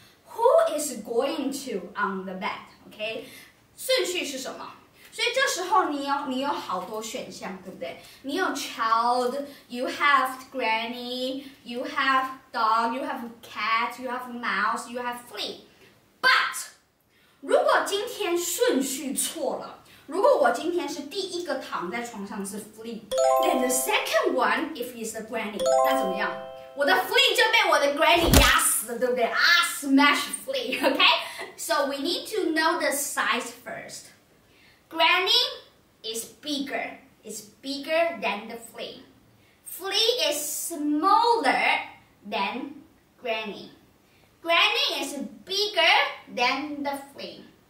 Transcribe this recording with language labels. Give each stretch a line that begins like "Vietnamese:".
English: Who is going to on the bed?
Chinese: Okay. 顺序是什么？所以这时候你有好多选项，对不对？你有
English: child, you have granny, you have dog, you have cat, you have mouse, you have flea. But
Chinese: 如果今天顺序错了，如果我今天是第一个躺在床上是 flea,
English: then the second one if it's a granny,
Chinese: 那怎么样？我的 flea 就被我的 granny 压死了，对不对？
English: smash flea, okay? So we need to know the size first. Granny is bigger. It's bigger than the flea. Flea is smaller than granny. Granny is bigger than the flea.